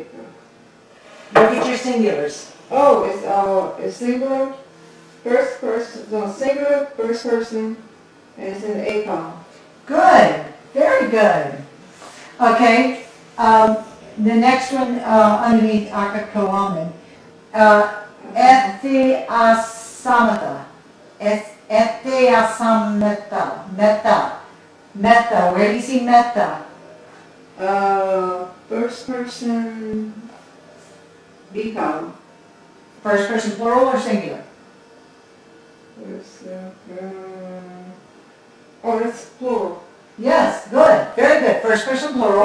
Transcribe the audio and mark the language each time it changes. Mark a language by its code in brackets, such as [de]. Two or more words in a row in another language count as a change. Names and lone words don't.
[en] Look at your singulars. Oh, it's singular, first person, no, singular, first person, and it's in the A column. Good. Very good. Okay. The next one underneath akakoamen. Ethiasamata. Ethiasamata. Meta. Meta. Where do you see meta? First person, B column. First person plural or singular? Oh, that's plural. Yes. Good. Very good. First person plural.